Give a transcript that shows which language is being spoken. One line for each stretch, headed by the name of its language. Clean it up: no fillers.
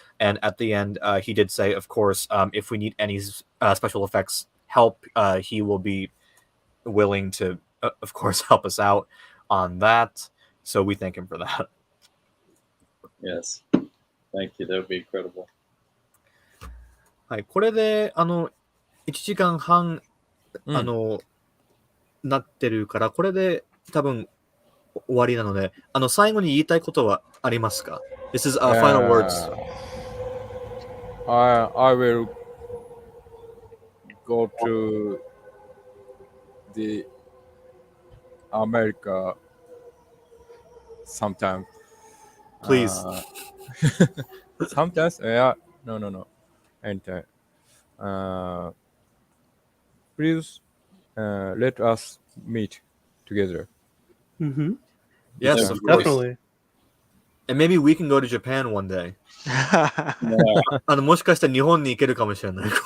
English: And at the end, he did say, of course, if we need any special effects help, he will be willing to, of course, help us out on that. So we thank him for that. Yes. Thank you. That would be incredible.
Japanese: はい、これで1時間半なってるから、これで多分終わりなので、最後に言いたいことはありますか？
English: This is final words. I will go to the America sometime. Please. Sometimes? Yeah. No. Anytime. Please let us meet together. Mm-hmm. Yes, yeah, of course. Definitely. And maybe we can go to Japan one day.
Japanese: もしかしたら日本に行けるかもしれない。